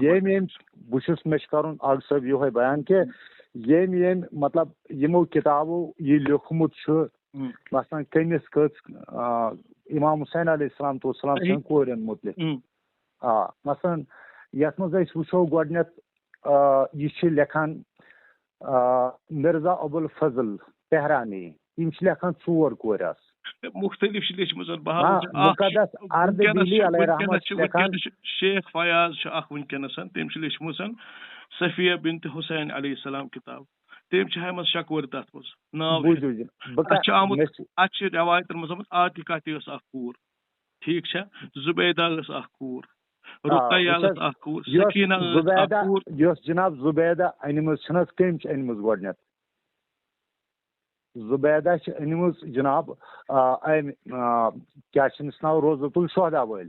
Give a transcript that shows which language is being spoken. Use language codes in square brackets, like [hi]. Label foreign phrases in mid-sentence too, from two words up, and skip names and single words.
[ks] بہٕ چھُس مےٚ چھُ کَرُن عادل صٲب یِہوے بیان کہِ ییٚمۍ مطلب یِمو کِتابو یہِ لیوٗکھمُت چھُ مثلاً کٔمِس کٔژ امام حسین [ar] علیہ السلام [ks] سٕنٛدۍ کورٮ۪ن مُتعلِق مثلاً یتھ منٛز أسۍ وٕچھو گۄڈٕنٮ۪تھ یہ چھِ لیکھان مرزا ابوالفضل تہرانی یِم چھِ لیکھان 4 کورِ آسہٕ مختلف چھِ لیچھمٕژ مقدس اردبیلی [ar] علیہ رحمت [ks] چھِ لیکھان شیخ فیاض چھُ اکھ وٕنکیٚنس تٔمۍ چھِ لیچھمٕژ صفیہ بنت حسین [ar] علیہ السلام [ks] کِتاب تٔمۍ چھِ ہٲومٕژ 6 کورِ تتھ منٛز ناو اتھ چھُ آمُت اتھ چھِ رٮ۪وایتن منٛز آمُت عاتِقہ تہِ ٲس اکھ کوٗر ٹھیٖک چھا زُبیدہ ٲس اکھ کوٗر رُقیہ ٲس اکھ کوٗر سکینہ ٲس اکھ کوٗر یۄس جناب زُبیدہ أنمٕژ چھِ نہ حظ کٔمۍ چھِ أنمٕژ گۄڈٕنٮ۪تھ زُبیدہ چھِ أنمٕژ جناب أمۍ کیٛاہ چھِ أمِس ناو روزت الشہدا وٲلۍ